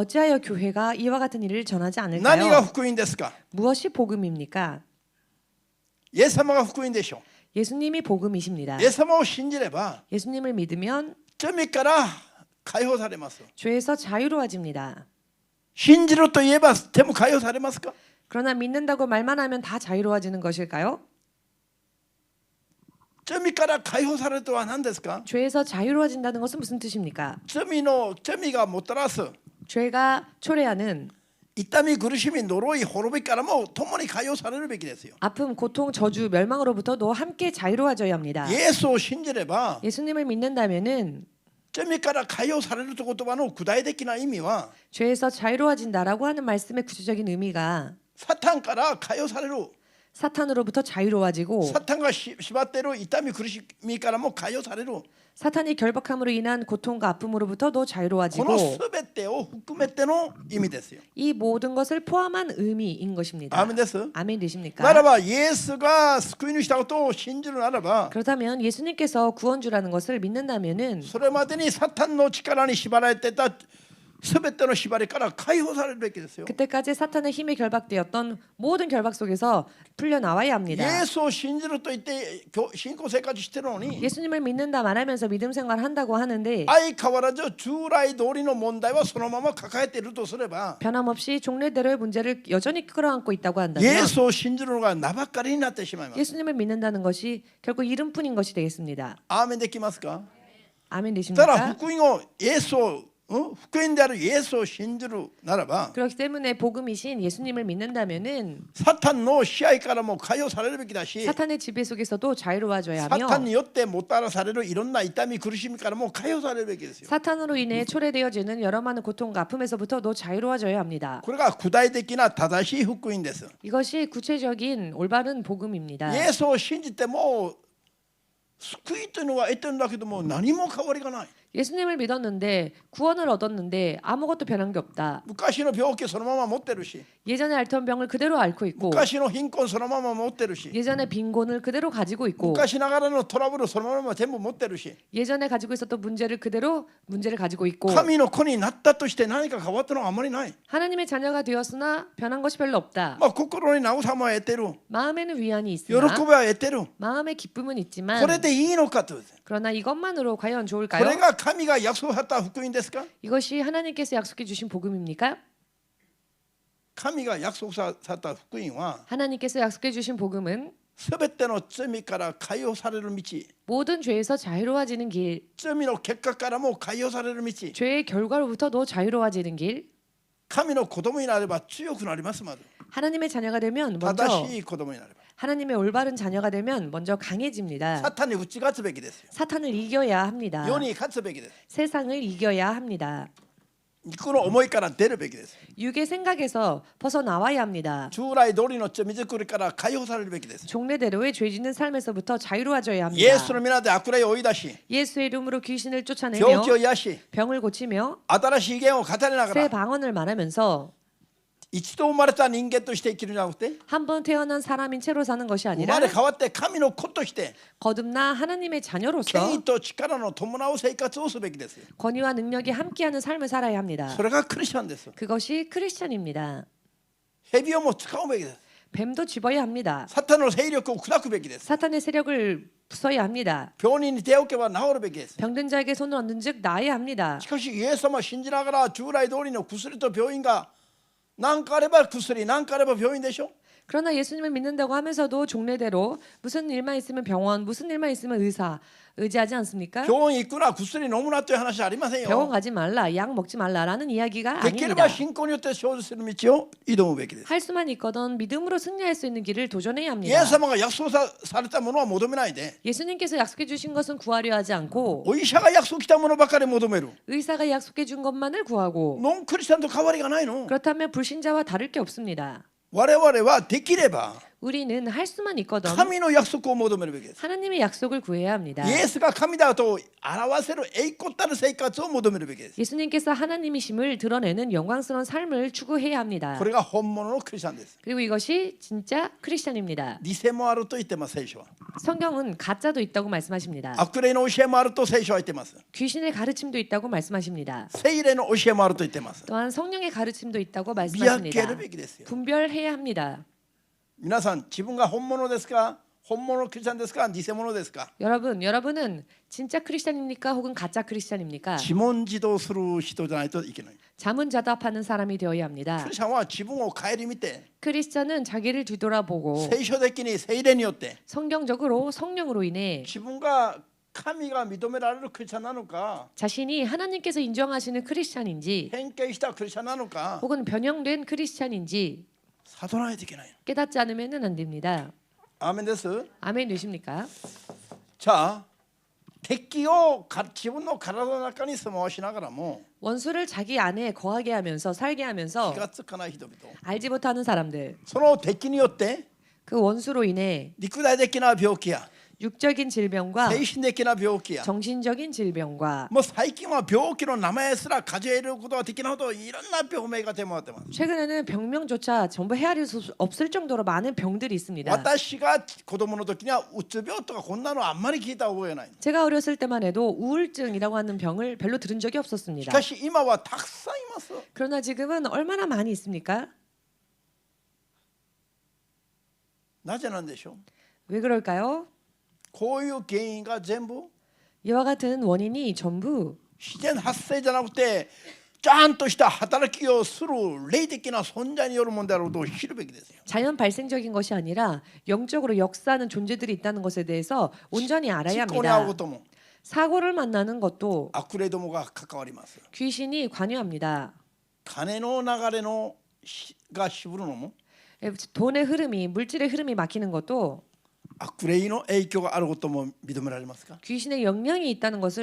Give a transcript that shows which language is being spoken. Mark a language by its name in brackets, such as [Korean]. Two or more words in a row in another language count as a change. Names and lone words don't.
[Korean] 어찌하여 교회가 이와 같은 일을 전하지 [Japanese] 何が [Korean] 않을까요? [Japanese] 福音ですか。 [Korean] 무엇이 복음입니까? [Japanese] イエス様が福音でしょ [Korean] 예수님이 복음이십니다. [Japanese] う。イエス様を信じれば [Korean] 예수님을 믿으면 [Japanese] 罪から解放されます。 [Korean] 죄에서 자유로워집니다. [Japanese] 信じると言えばでも解放されますか。 [Korean] 그러나 믿는다고 말만 하면 다 자유로워지는 것일까요? [Japanese] 罪から解放されるとは何ですか。 [Korean] 죄에서 자유로워진다는 것은 무슨 뜻입니까? [Japanese] 罪がもたらす [Korean] 죄가 초래하는 [Japanese] 痛み苦しみ呪い滅びからも共に解放されるべきですよ。 [Korean] 아픔, 고통, 저주, 멸망으로부터도 함께 자유로워져야 합니다. [Japanese] イエスを信じれば [Korean] 예수님을 믿는다면은 [Japanese] 罪から解放されるという言葉の具体的な意味は [Korean] 죄에서 자유로워진다라고 하는 말씀의 구체적인 의미가 [Japanese] サタンから解放される。 [Korean] 사탄으로부터 자유로워지고 [Japanese] サタンが縛っている痛み苦しみからも解放される。 [Korean] 사탄이 결박함으로 인한 고통과 아픔으로부터도 [Japanese] こ [Korean] 자유로워지고 [Japanese] の全てを含めての意味ですよ。 [Korean] 이 모든 것을 포함한 의미인 것입니다. [Japanese] アーメンです。 [Korean] 아멘 [Japanese] な [Korean] 되십니까? [Japanese] らばイエスが救い主したことを信じるならば [Korean] 그렇다면 예수님께서 구원주라는 것을 믿는다면은 [Japanese] それまでにサタンの力に縛られてた全ての縛りから解放されるべきですよ。 [Korean] 그때까지 사탄의 힘에 결박되었던 모든 결박 속에서 풀려나와야 [Japanese] イ [Korean] 합니다. [Japanese] エスを信じると言って信仰生活してるのに [Korean] 예수님을 믿는다 말하면서 믿음 생활을 한다고 하는데 [Japanese] 相変わらず従来通りの問題はそのまま抱えているとすれば [Korean] 변함없이 종래대로의 문제를 여전히 끌어안고 있다고 [Japanese] イエ [Korean] 한다면 [Japanese] スを信じるのが名ばかりになってしまいます。 [Korean] 예수님을 믿는다는 것이 결국 이름뿐인 것이 되겠습니다. [Japanese] アーメンできますか？ [Korean] 아멘 [Japanese] だから [Korean] 되십니까? [Japanese] 福音をイエスを福音であるイエスを信じるならば [Korean] 그렇기 때문에 복음이신 예수님을 믿는다면은 [Japanese] サタンの支配からも解放されるべきだし [Korean] 사탄의 지배 속에서도 자유로워져야 [Japanese] サタン [Korean] 하며 [Japanese] によってもたらされるいろんな痛み苦しみからも解放されるべきですよ。 [Korean] 사탄으로 인해 초래되어지는 여러 많은 고통과 아픔에서부터도 자유로워져야 합니다. [Japanese] これが具体的な正しい福音です。 [Korean] 이것이 구체적인 올바른 복음입니다. [Japanese] イエスを信じても救いというのは得てるんだけども何も変わりがない。 [Korean] 예수님을 믿었는데 구원을 얻었는데 아무것도 변한 게 없다. [Japanese] 昔の病気そのまま持ってるし [Korean] 예전에 앓던 병을 그대로 앓고 있고 [Japanese] 昔の貧困そのまま持ってるし [Korean] 예전에 빈곤을 그대로 가지고 있고 [Japanese] 昔ながらのトラブルそのまま全部持ってるし [Korean] 예전에 가지고 있었던 문제를 그대로 문제를 가지고 있고 [Japanese] 神の子になったとして何か変わったのはあまりない。 [Korean] 하나님의 자녀가 되었으나 변한 것이 별로 없다. [Japanese] まあ心に慰めは得てる [Korean] 마음에는 위안이 [Japanese] 喜び [Korean] 있으나 [Japanese] は得てる [Korean] 마음의 기쁨은 있지만 [Japanese] これでいいのかと。 [Korean] 그러나 이것만으로 과연 [Japanese] こ [Korean] 좋을까요? [Japanese] れが神が約束された福音ですか？ [Korean] 이것이 하나님께서 약속해 주신 복음입니까? [Japanese] 神が約束された福音は [Korean] 하나님께서 약속해 주신 복음은 [Japanese] 全ての罪から解放される道 [Korean] 모든 죄에서 자유로워지는 길, [Japanese] 罪の結果からも解放される道 [Korean] 죄의 결과로부터도 자유로워지는 길, [Japanese] 神の子供になれば強くなります。まず [Korean] 하나님의 자녀가 되면 먼저 [Japanese] 正しい子供になれば [Korean] 하나님의 올바른 자녀가 되면 먼저 강해집니다. [Japanese] サタンに打ち勝つべきですよ。 [Korean] 사탄을 이겨야 합니다. [Japanese] 世に勝つべきです。 [Korean] 세상을 이겨야 합니다. [Japanese] 肉の思いから出るべきです。 [Korean] 육의 생각에서 벗어나와야 합니다. [Japanese] 従来通りの罪作りから解放されるべきです。 [Korean] 종래대로의 죄 짓는 삶에서부터 자유로워져야 [Japanese] イ [Korean] 합니다. [Japanese] エスの皆で悪霊を追い出し [Korean] 예수의 이름으로 귀신을 [Japanese] 病 [Korean] 쫓아내며 [Japanese] 気を癒し [Korean] 병을 고치며 [Japanese] 新しい言を語りなが [Korean] 새 [Japanese] ら [Korean] 방언을 말하면서 [Japanese] 一度生まれた人間として生きるんじゃなくて [Korean] 한 번 태어난 사람인 채로 사는 것이 [Japanese] 生 [Korean] 아니라 [Japanese] まれ変わって神の子として [Korean] 거듭나 하나님의 자녀로서 [Japanese] 権威と力の伴う生活をすべきですよ。 [Korean] 권위와 능력이 함께하는 삶을 살아야 합니다. [Japanese] それがクリスチャンです。 [Korean] 그것이 크리스천입니다. [Japanese] 蛇をも使うべきです。 [Korean] 뱀도 집어야 합니다. [Japanese] サタンの勢力を砕くべきです。 [Korean] 사탄의 세력을 부숴야 합니다. [Japanese] 病人に手を置けば治るべきです。 [Korean] 병든 자에게 손을 얹은 즉 나아야 합니다. [Japanese] しかしイエス様を信じながら従来通りの薬と病院が何かあれば薬何かあれば病院でしょ。 [Korean] 그러나 예수님을 믿는다고 하면서도 종래대로 무슨 일만 있으면 병원, 무슨 일만 있으면 의사 의지하지 않습니까? [Japanese] 病院行くな薬飲むなという話はありません [Korean] 병원 [Japanese] よ。 [Korean] 가지 말라, 약 먹지 말라라는 이야기가 [Japanese] できれ [Korean] 아닙니다. [Japanese] ば信仰によって生じする道を挑むべきです。 [Korean] 할 수만 있거든 믿음으로 승리할 수 있는 길을 도전해야 [Japanese] イエ [Korean] 합니다. [Japanese] ス様が約束されたものは求めないで [Korean] 예수님께서 약속해 주신 것은 구하려 하지 않고 [Japanese] お医者が約束したものばかり求める。 [Korean] 의사가 약속해 준 것만을 구하고 [Japanese] ノンクリスチャンと変わりがないの。 [Korean] 그렇다면 불신자와 다를 게 없습니다. [Japanese] 我々はできれば [Korean] 우리는 할 수만 있거든 [Japanese] 神の約束を求めるべきです。 [Korean] 하나님의 약속을 구해야 합니다. [Japanese] イエスが神だと表せる栄光たる生活を求めるべきです。 [Korean] 예수님께서 하나님이심을 드러내는 영광스러운 삶을 추구해야 합니다. [Japanese] これが本物のクリスチャンです。 [Korean] 그리고 이것이 진짜 크리스천입니다. [Japanese] 偽もあると言ってます聖書は。 [Korean] 성경은 가짜도 있다고 말씀하십니다. [Japanese] 悪霊の教えもあると聖書は言ってます。 [Korean] 귀신의 가르침도 있다고 말씀하십니다. [Japanese] 聖霊の教えもあると言ってます。 [Korean] 또한 성령의 가르침도 있다고 [Japanese] 見分け [Korean] 말씀하십니다. [Japanese] るべきですよ。 [Korean] 분별해야 합니다. [Japanese] 皆さん自分が本物ですか、本物のクリスチャンですか、偽物ですか。 [Korean] 여러분은 진짜 크리스천입니까? 혹은 가짜 크리스천입니까? [Japanese] 自問自答する人じゃないといけない。 [Korean] 자문자답하는 사람이 되어야 합니다. [Japanese] クリスチャンは自分を顧みて [Korean] 크리스천은 자기를 뒤돌아보고 [Japanese] 聖書的に聖霊によって [Korean] 성경적으로 성령으로 인해 [Japanese] 自分が神が認められるクリスチャンなのか、 [Korean] 자신이 하나님께서 인정하시는 크리스천인지 [Japanese] 偏見したクリスチャンなのか [Korean] 혹은 변형된 크리스천인지 [Japanese] 悟らないといけない。 [Korean] 깨닫지 않으면 안 됩니다. [Japanese] アーメンです。 [Korean] 아멘 되십니까? 자, [Japanese] 敵を自分の体の中に住まわしながらも [Korean] 원수를 자기 안에 거하게 하면서 살게 하면서 [Japanese] 気がつかない人々、 [Korean] 알지 못하는 사람들 [Japanese] その敵によって [Korean] 그 원수로 인해 [Japanese] 肉体的な病気や [Korean] 육적인 질병과 [Japanese] 精神的な病気や [Korean] 정신적인 질병과 [Japanese] もう最近は病気の名前すら数えることができないほどいろんな病名が出回ってます。 [Korean] 최근에는 병명조차 전부 헤아릴 수 없을 정도로 많은 병들이 있습니다. [Japanese] 私が子供の時にはうつ病とかこんなのあんまり聞いた覚えない。 [Korean] 제가 어렸을 때만 해도 우울증이라고 하는 병을 별로 들은 적이 [Japanese] し [Korean] 없었습니다. [Japanese] かし今はたくさんいます。 [Korean] 그러나 지금은 얼마나 많이 있습니까? [Japanese] なぜなんでしょう。 [Korean] 왜 그럴까요? [Japanese] こういう原因が全部 [Korean] 이와 같은 원인이 전부 [Japanese] 自然発生じゃなくてちゃんとした働きをする霊的な存在によるものであることを知るべきですよ。 [Korean] 자연 발생적인 것이 아니라 영적으로 역사하는 존재들이 있다는 것에 대해서 온전히 알아야 [Japanese] 事故に遭う [Korean] 합니다. [Japanese] ことも [Korean] 사고를 만나는 것도 [Japanese] 悪霊どもが関わります。 [Korean] 귀신이 관여합니다. [Japanese] 金の流れのが渋るのも [Korean] 돈의 흐름이 물질의 흐름이 막히는 것도 [Japanese] 悪霊の影響があることも認められますか。 [Korean] 귀신의 영향이 있다는 것을